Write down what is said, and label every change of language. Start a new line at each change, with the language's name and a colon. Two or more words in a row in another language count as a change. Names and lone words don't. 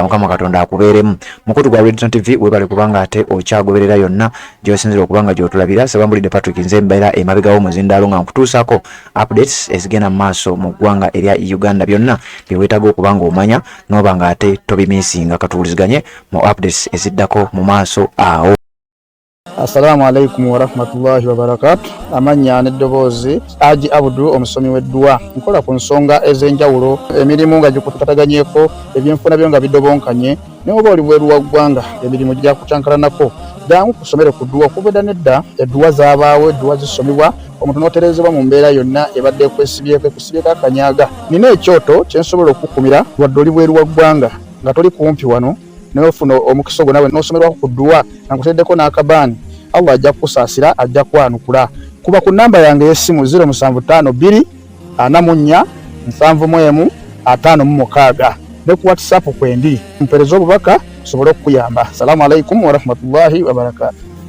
Ganda: Mukama Katonda akubeeremu. Mukutu gwa Red Zone TV webale kubanga ate okyagoberera yonna gy'osinzira okubanga gy'otulabira. Sabambulidde Patrick nze mbeera emabegawo muzindaalo nga nkutuusaako updates ezigenda mu maaso mu ggwanga erya Uganda. Byonna bye weetaaga okubanga omanya n'oba nga ate tobimiisinga. Katuwuliziganye mu updates eziddako mu maaso awo.
Arabic: السلام عليكم ورحمة الله وبركاته.
Ganda: Amanya n'eddoboozi Haji Abdul omusomi w'eddwa. Nkola ku nsonga ez'enjawulo, emirimu nga gikutukataganyeeko, ebyenfuna byo nga bidobonkanye, ne oba oli bweru wa ggwanga emirimu gya kucankalanako. Jangu kusomere ku ddwa. Okuva nedda eddwa zaabaawo, eddwa zisomibwa, omuntu n'otereezebwa mu mbeera yonna ebadde ekwesibyeko akanyaaga. Nina ekyoto kye nsobola okukumira wadde oli bweru wa ggwanga nga toli kumpi wano n'ofuna omukisa ogwo nawe n'osomerwako ku ddwa nga nkuteddeko n'akabaani. Allah ajja kukusaasira, ajja kwanukula. Kuba ku namba yange y'essimu 0752 44 71 56 ne ku WhatsApp kwendi mpereza obubaka sobole okukuyamba.
Arabic: السلام عليكم ورحمة الله وبركاته.